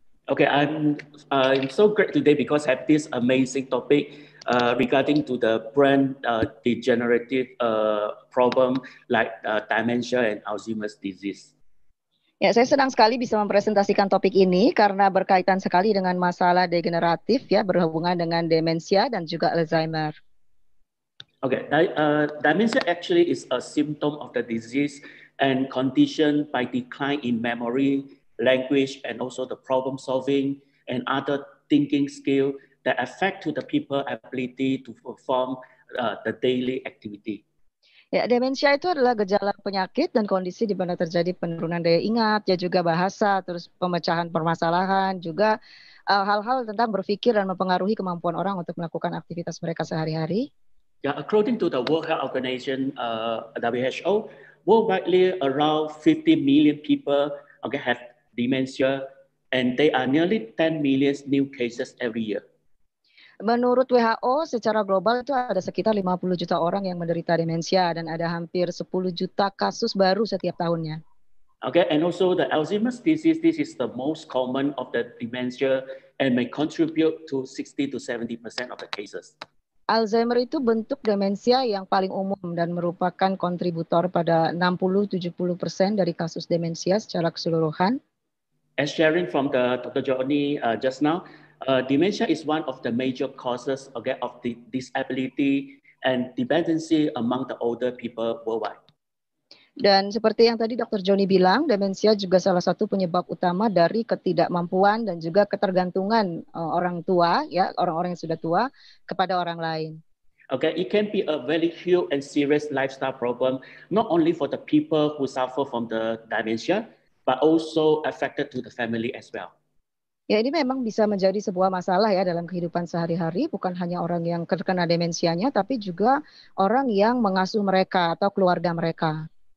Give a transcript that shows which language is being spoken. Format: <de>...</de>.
<en>Okay, I'm so great today because I have this amazing topic regarding to the brain degenerative problem like dementia and Alzheimer's disease.</en> <id>Ya, saya senang sekali bisa mempresentasikan topik ini karena berkaitan sekali dengan masalah degeneratif ya, berhubungan dengan demensia dan juga Alzheimer.</id> <en>Okay, dementia actually is a symptom of the disease and condition by decline in memory, language, and also the problem solving and other thinking skill that affect to the people ability to perform the daily activity.</en> <id>Ya, demensia itu adalah gejala penyakit dan kondisi di mana terjadi penurunan daya ingat, ya juga bahasa, terus pemecahan permasalahan, juga hal-hal tentang berpikir dan mempengaruhi kemampuan orang untuk melakukan aktivitas mereka sehari-hari.</id> <en>Yeah, according to the World Health Organization, WHO, worldwide around 50 million people have dementia, and there are nearly 10 million new cases every year.</en> <id>Menurut WHO, secara global itu ada sekitar 50 juta orang yang menderita demensia dan ada hampir 10 juta kasus baru setiap tahunnya.</id> <en>Okay, and also the Alzheimer's disease, this is the most common of the dementia and may contribute to 60 to 70% of the cases.</en> <id>Alzheimer itu bentuk demensia yang paling umum dan merupakan kontributor pada 60-70% dari kasus demensia secara keseluruhan.</id> <en>As sharing from the Dr. Johnny just now, dementia is one of the major causes of the disability and dependency among the older people worldwide.</en> <id>Dan seperti yang tadi Dr. Johnny bilang, demensia juga salah satu penyebab utama dari ketidakmampuan dan juga ketergantungan orang tua, ya orang-orang yang sudah tua kepada orang lain.</id> <en>Okay, it can be a very huge and serious lifestyle problem, not only for the people who suffer from the dementia, but also affected to the family as well.</en> <id>Ya, ini memang bisa menjadi sebuah masalah ya dalam kehidupan sehari-hari, bukan hanya orang yang terkena demensianya, tapi juga orang yang mengasuh mereka atau keluarga mereka.</id>